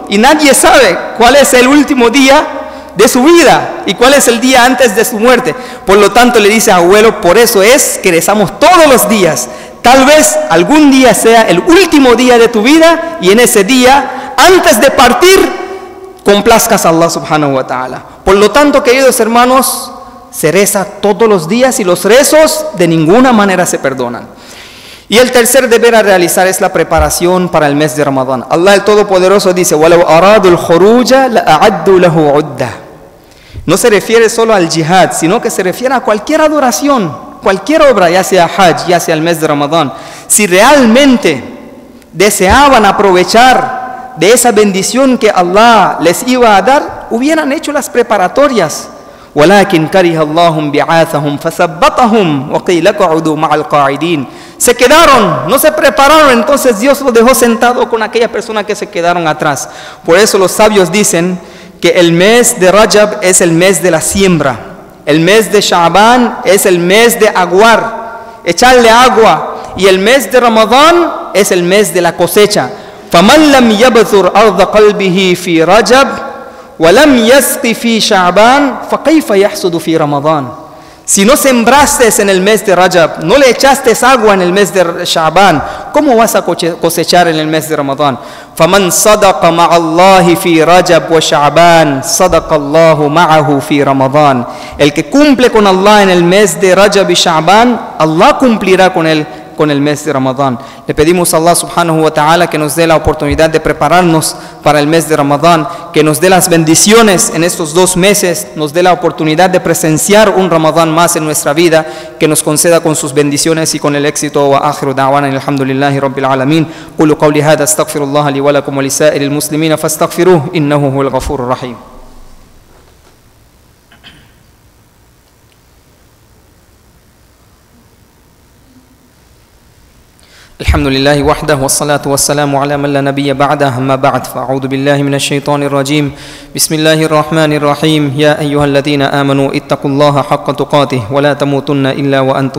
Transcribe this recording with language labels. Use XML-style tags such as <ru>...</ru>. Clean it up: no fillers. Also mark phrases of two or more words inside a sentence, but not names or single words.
<es>Y nadie sabe cuál es el último día de su vida y cuál es el día antes de su muerte. Por lo tanto, le dice a abuelo, por eso es que rezamos todos los días. Tal vez algún día sea el último día de tu vida y en ese día, antes de partir, complazcas a Allah</es> <ar>سبحانه وتعالى.</ar> <es>Por lo tanto, queridos hermanos, se reza todos los días y los rezos de ninguna manera se perdonan. Y el tercer deber a realizar es la preparación para el mes de Ramadán. Allah el Todopoderoso dice,</es> <ar>وَلَوْ أَرَادُوا الْخُرُوجَ لَأَعَدُّوا لَهُ عُدَّةً.</ar> <es>No se refiere solo al jihad, sino que se refiere a cualquier adoración, cualquier obra, ya sea Hajj, ya sea el mes de Ramadán. Si realmente deseaban aprovechar de esa bendición que Allah les iba a dar, hubieran hecho las preparatorias.</es> <ar>وَلَكِنْ كَرِهَ اللَّهُ بِعَاثَهُمْ فَثَبَّطَهُمْ وَقِيلَ اقْعُدُوا مَعَ الْقَاعِدِينَ.</ar> <es>Se quedaron, no se prepararon, entonces Dios los dejó sentado con aquella persona que se quedaron atrás. Por eso los sabios dicen que el mes de Rajab es el mes de la siembra. El mes de Sha'ban es el mes de aguar, echarle agua. Y el mes de Ramadán es el mes de la cosecha.</es> <ar>فَمَنْ لَمْ يَبْثُرْ أَرْضَ قَلْبِهِ فِي رَجَبْ وَلَمْ يَسْقِ فِي شَعْبَانَ فَكَيْفَ يَحْصُدُ فِي رَمَضَانَ.</ar> <es>Si no sembraste en el mes de Rajab, no le echaste agua en el mes de Sha'ban, ¿cómo vas a cosechar en el mes de Ramadán?</es> <ar>فَمَنْ صَدَقَ مَعَ اللَّهِ فِي رَجَبْ وَشَعْبَانَ صَدَقَ اللَّهُ مَعَهُ فِي رَمَضَانَ.</ar> <es>El que cumple con Allah en el mes de Rajab y Sha'ban, Allah cumplirá con él con el mes de Ramadán. Le pedimos a Allah</es> <ar>سبحانه وتعالى</ar> <es>que nos dé la oportunidad de prepararnos para el mes de Ramadán, que nos dé las bendiciones en estos 2 meses, nos dé la oportunidad de presenciar un Ramadán más en nuestra vida, que nos conceda con sus bendiciones y con el éxito.</es> <ar>وآخر دعوانا الحمد لله رب العالمين. قولوا قولي هذا أستغفر الله لي ولكم ولسائر المسلمين فاستغفروه إنه هو الغفور الرحيم. الحمد لله وحده والصلاة والسلام على من لا نبي بعده أما بعد فأعوذ بالله من الشيطان الرجيم بسم الله الرحمن الرحيم يا أيها الذين آمنوا اتقوا الله حق تقاته ولا تموتن إلا وأنتم</ar>